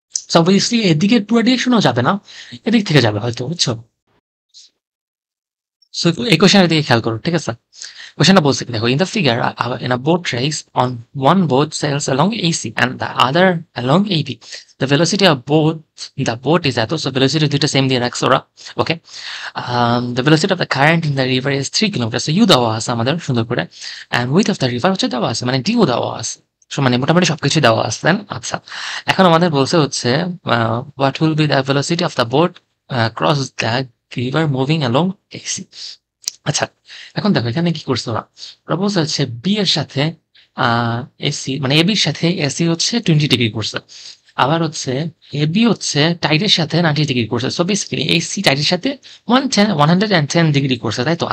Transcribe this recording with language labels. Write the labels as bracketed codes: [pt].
[bn] So obviously এদিকে পুরো ডিরেকশনও যাবে না, এদিক থেকে যাবে হয়তো, বুঝছো? সো এই কোশ্চেনের দিকে খেয়াল করো, ঠিক আছে? কোশ্চেনটা বলছে কি দেখো, [en] In the figure in a boat race on one boat sails along AC and the other along AB. The velocity of both the boat is এত, so velocity [bn] দুইটা সেম দিয়ে রাখছে ওরা, ওকে? [en] The velocity of the current in the river is 3 [bn] kilometre, so u দেওয়া আছে আমাদের সুন্দর করে, [en] and width of the river [bn] হচ্ছে দেওয়া আছে, মানে ডিউ দেওয়া আছে, so মানে মোটামুটি সবকিছু দেওয়া আছে, তাই না? আচ্ছা এখন আমাদের বলছে হচ্ছে [en] what will be the velocity of the boat cross the river moving along AC. [bn] আচ্ছা এখন দেখো এখানে কি করছে ওরা, ওরা বলছে হচ্ছে বি এর সাথে এসি, মানে এবি এর সাথে এসি হচ্ছে 20 ডিগ্রি করছে, আবার হচ্ছে এবি হচ্ছে টাইডের সাথে 90 ডিগ্রি করছে, সো বেসিক্যালি এসি টাইডের সাথে 110 ডিগ্রি করছে, তাই তো?